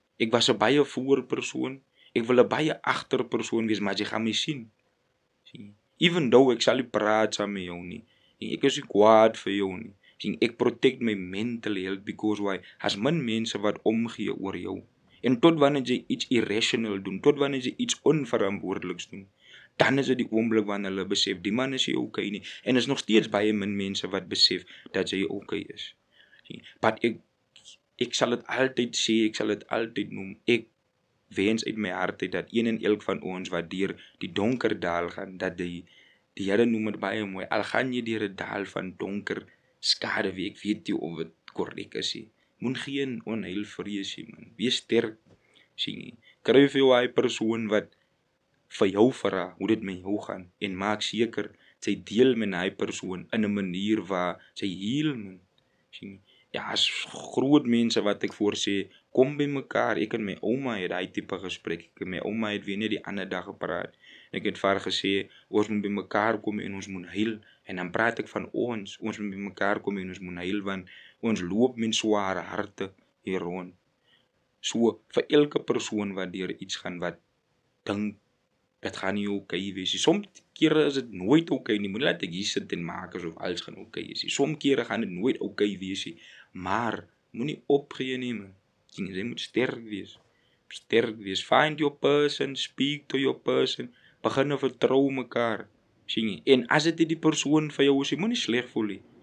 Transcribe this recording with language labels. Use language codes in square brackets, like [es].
[af] Ek was 'n baie voor persoon, ek wil 'n baie agter persoon wees, maar jy gaan my sien. [en] Even though [af] ek sal nie praat saam met jou nie, ek is nie kwaad vir jou nie. [en] Ek protect my mental health, because why? [af] As min mense wat omgee oor jou. En tot wanneer jy iets irrational doen, tot wanneer jy iets onverantwoordeliks doen, dan is dit die oomblik wanneer hulle besef, die man is nie okay nie. En is nog steeds baie min mense wat besef dat jy okay is. Maar ek sal dit altyd sê, ek sal dit altyd noem, ek wens uit my hart uit dat een en elk van ons wat deur die donker dal gaan, dat die Here noem dit baie mooi, al gaan jy deur 'n dal van donker skade, ek weet nie of dit korrek is nie, Moet geen onheil vrees nie, man. Wees sterk, sien jy. Kry vir jou hy persoon wat vir jou vra hoe dit met jou gaan en maak seker sy deel met hy persoon in 'n manier waar sy heel, man. Sien jy. Ja, as groot mense wat ek voorsê, kom by mekaar. Ek en my ouma het daai tipe gesprek. Ek en my ouma het weer net die ander dag gepraat. Ek het vir haar gesê, ons moet by mekaar kom en ons moet huil. En dan praat ek van ons moet by mekaar kom en ons moet huil, want ons loop met sware harte hier rond. So, vir elke persoon wat deur iets gaan wat dink, dit gaan nie okay wees nie. Soms kere is dit nooit okay nie. Moet laat ek hier sit en maak asof alles gaan okay wees nie. Soms kere gaan dit nooit okay wees nie. Maar moenie opgee nie, man. Jy moet sterk wees. Sterk wees. [en] Find your person, speak to your person. [af] Begin vertrou mekaar. Sien jy? En as dit die persoon vir jou is, jy moenie sleg voel nie.